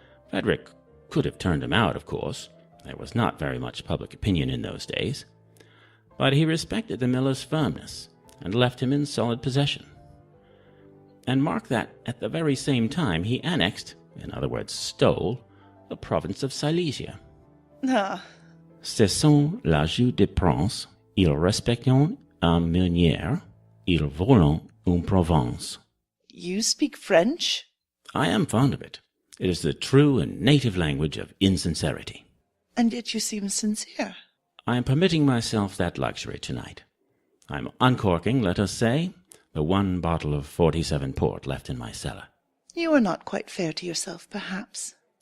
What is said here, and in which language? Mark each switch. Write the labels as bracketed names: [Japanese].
[English] Frederick could have turned him out, of course. There was not very much public opinion in those days. But he respected the miller's firmness and left him in solid possession. And mark that at the very same time he annexed, in other words stole, the province of Silesia. Ah. [French] Ce sont l'ajout des princes, ils respectent un meunier, ils volent une province. [English] You speak French? I am fond of it. It is the true and native language of insincerity. And yet you seem sincere. I am permitting myself that luxury tonight. I am uncorking, let us say, the one bottle of 47 port left in my cellar. You are not quite fair to yourself, perhaps.